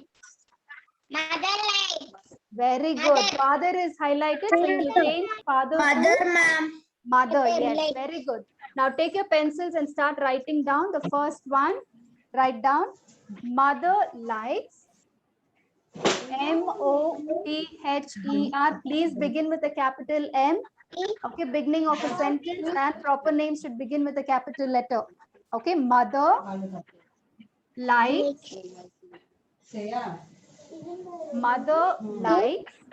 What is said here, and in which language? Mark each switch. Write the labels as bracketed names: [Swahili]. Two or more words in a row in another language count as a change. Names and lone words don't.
[English] Mother likes. Very good. Father is highlighted, so you change father Mother, to ma'am. mother. Yes, very good. Now take your pencils and start writing down the first one. Write down mother likes. M-O-T-H-E-R. Please begin with a capital M. Okay, beginning of a sentence, and proper name should begin with a capital letter. Okay, mother likes. Mother likes.